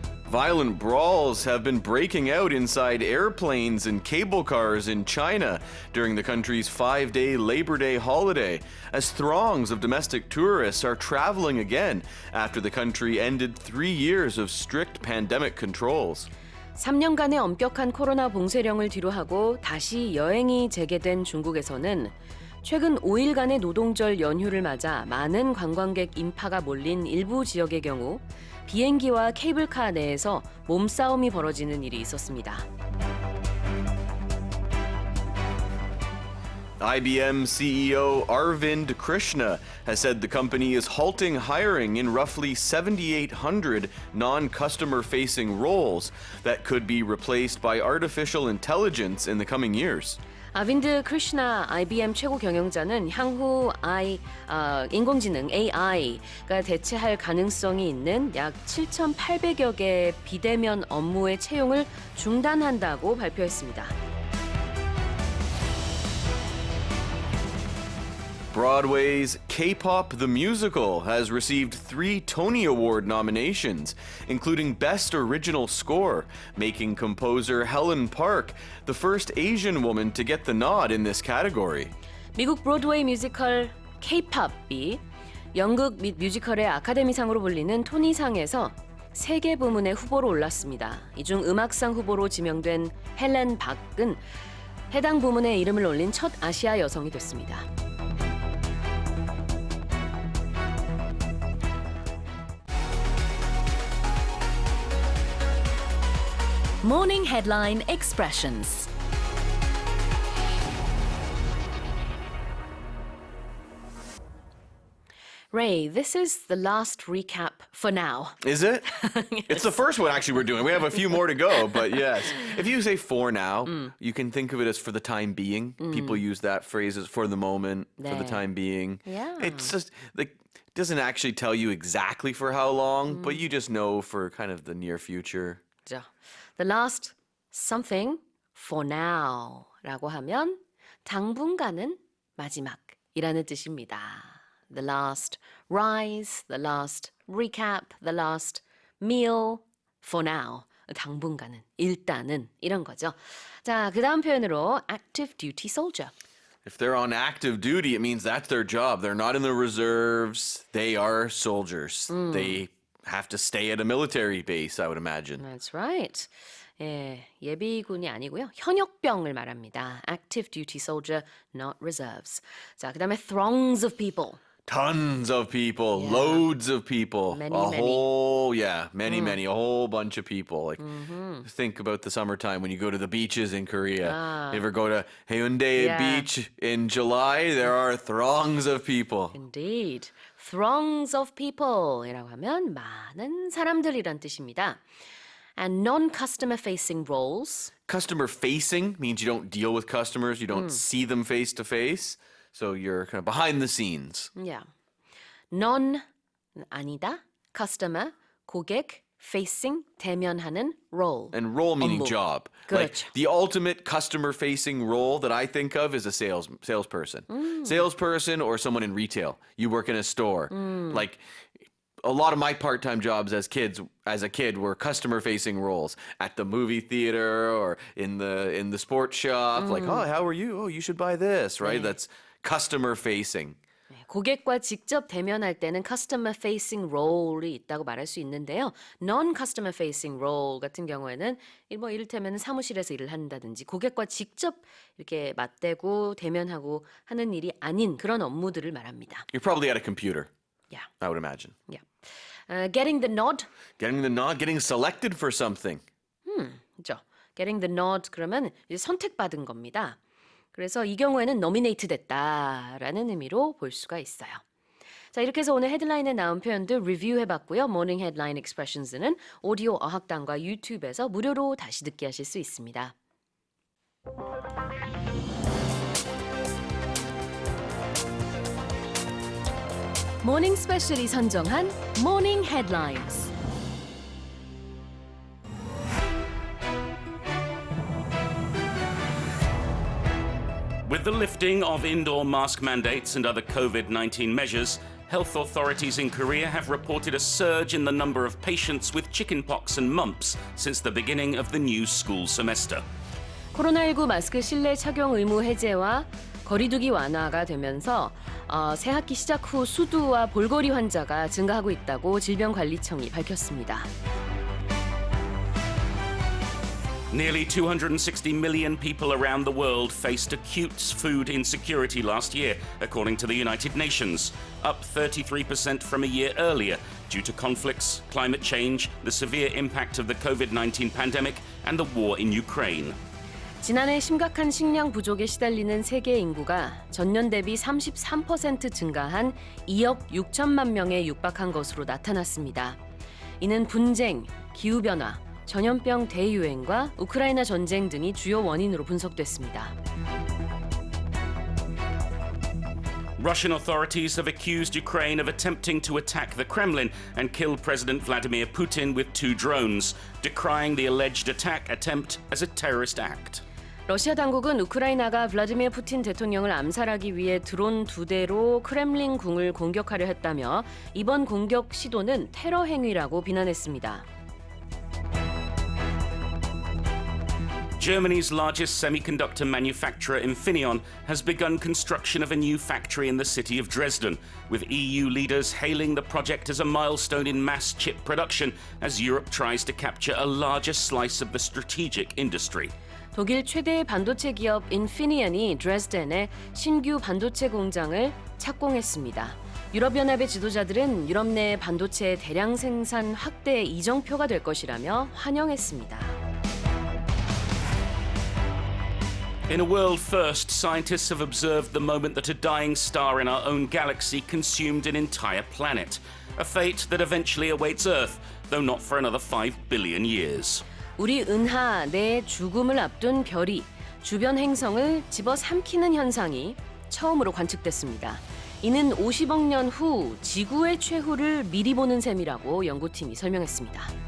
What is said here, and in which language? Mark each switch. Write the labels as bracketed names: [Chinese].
[English] Violent brawls have been breaking out inside airplanes and cable cars in China during the country's 5-day Labor Day holiday, as throngs of domestic tourists are traveling again after the country ended 3 years of strict pandemic controls. [Korean] 3년간의 엄격한 코로나 봉쇄령을 뒤로하고 다시 여행이 재개된 중국에서는 최근 5일간의 노동절 연휴를 맞아 많은 관광객 인파가 몰린 일부 지역의 경우 비행기와 케이블카 내에서 몸싸움이 벌어지는 일이 있었습니다. [English] IBM CEO Arvind Krishna has said the company is halting hiring in roughly 7,800 non-customer-facing roles that could be replaced by artificial intelligence in the coming years. [Korean] 아빈드 크리슈나 IBM 최고 경영자는 향후 인공지능 AI가 대체할 가능성이 있는 약 7,800여 개의 비대면 업무의 채용을 중단한다고 발표했습니다. [English] Broadway's K-pop the Musical has received 3 Tony Award nominations, including Best Original Score, making composer Helen Park the first Asian woman to get the nod in this category. [Korean] 미국 브로드웨이 뮤지컬 K-팝이 연극 및 뮤지컬의 아카데미상으로 불리는 토니상에서 3개 부문의 후보로 올랐습니다. 이 중 음악상 후보로 지명된 헬렌 박은 해당 부문에 이름을 올린 첫 아시아 여성이 됐습니다. [English] Morning Headline Expressions. Ray, this is the last recap for now. Is it? It's the first one actually we're doing. We have a few more to go, but yes. If you say for now, you can think of it as for the time being. People use that phrase as for the moment, for the [Korean] 네. [English] time being. Yeah. It's just like doesn't actually tell you exactly for how long, but you just know for kind of the near future. [Korean] 그죠? [English] The last something for now [Korean] 라고 하면 당분간은 마지막이라는 뜻입니다. [English] The last rise, the last recap, the last meal for now. [Korean] 당분간은, 일단은 이런 거죠. 자, 그 다음 표현으로 [English] active duty soldier. If they're on active duty, it means that's their job. They're not in the reserves. They are soldiers. They have to stay at a military base, I would imagine. That's right. [Korean] 예, 예비군이 아니고요. 현역병을 말합니다. [English] Active duty soldier, not reserves. [Korean] 자, 그 다음에 [English] throngs of people. Tons of people, Yeah. loads of people, Many, a many. whole, many, a whole bunch of people. Like, think about the summertime when you go to the beaches in Korea. You ever go to Haeundae Yeah. Beach in July? There are throngs of people. Indeed. Throngs of people [Korean] 이라고 하면 많은 사람들이란 뜻입니다. [English] And non-customer facing roles. Customer facing means you don't deal with customers, you don't see them face to face. So you're kind of behind the scenes. Yeah. Non 아니다. Customer 고객 facing 대면하는 role. And role meaning [Korean] 업무. [English] job. Like [Korean] 그렇죠. [English] the ultimate customer facing role that I think of is a salesperson. Salesperson or someone in retail. You work in a store. Like a lot of my part-time jobs as a kid were customer facing roles at the movie theater or in the sports shop. Like, oh, how are you? Oh, you should buy this, right? [Korean] 네. [English] That's customer facing. [Korean] 고객과 직접 대면할 때는 [English] customer facing role [Korean] 이 있다고 말할 수 있는데요. [English] non-customer facing role [Korean] 같은 경우에는 뭐 이를테면 사무실에서 일을 한다든지 고객과 직접 이렇게 맞대고 대면하고 하는 일이 아닌 그런 업무들을 말합니다. [English] You're probably at a computer, Yeah, I would imagine. yeah. Getting the nod. Getting the nod, getting selected for something. [Korean] 그죠? [English] Getting the nod [Korean] 그러면 이제 선택받은 겁니다. 그래서 이 경우에는 nominate 됐다라는 의미로 볼 수가 있어요. 자, 이렇게 해서 오늘 헤드라인에 나온 표현들 리뷰해봤고요. 모닝 헤드라인 익스프레션스는 오디오 어학당과 유튜브에서 무료로 다시 듣기 하실 수 있습니다. 모닝스페셜이 선정한 모닝 헤드라인스. [English] With the lifting of indoor mask mandates and other COVID-19 measures, health authorities in Korea have reported a surge in the number of patients with chickenpox and mumps since the beginning of the new school semester. [Korean] 코로나19 마스크 실내 착용 의무 해제와 거리두기 완화가 되면서 새학기 시작 후 수두와 볼거리 환자가 증가하고 있다고 질병관리청이 밝혔습니다. [English] Nearly 260 million people around the world faced acute food insecurity last year, according to the United Nations, up 33% from a year earlier due to conflicts, climate change, the severe impact of the COVID-19 pandemic, and the war in Ukraine. [Korean] 지난해 심각한 식량 부족에 시달리는 세계 인구가 전년 대비 33% 증가한 2억 6천만 명에 육박한 것으로 나타났습니다. 이는 분쟁, 기후변화, 전염병 대유행과 우크라이나 전쟁 등이 주요 원인으로 분석됐습니다. [English] Russian authorities have accused Ukraine of attempting to attack the Kremlin and kill President Vladimir Putin with 2 drones, decrying the alleged attack attempt as a terrorist act. [Korean] 러시아 당국은 우크라이나가 블라디미르 푸틴 대통령을 암살하기 위해 드론 2대로 크렘린 궁을 공격하려 했다며 이번 공격 시도는 테러 행위라고 비난했습니다. [English] Germany's largest semiconductor manufacturer, Infineon, has begun construction of a new factory in the city of Dresden, with EU leaders hailing the project as a milestone in mass chip production as Europe tries to capture a larger slice of the strategic industry. [Korean] 독일 최대 반도체 기업 인피니언이 드레스덴에 신규 반도체 공장을 착공했습니다. 유럽연합의 지도자들은 유럽 내 반도체 대량 생산 확대 이정표가 될 것이라며 환영했습니다. [English] In a world first, scientists have observed the moment that a dying star in our own galaxy consumed an entire planet. A fate that eventually awaits Earth, though not for another 5 billion years. [Korean] 우리 은하 내 죽음을 앞둔 별이 주변 행성을 집어삼키는 현상이 처음으로 관측됐습니다. 이는 50억 년 후 지구의 최후를 미리 보는 셈이라고 연구팀이 설명했습니다.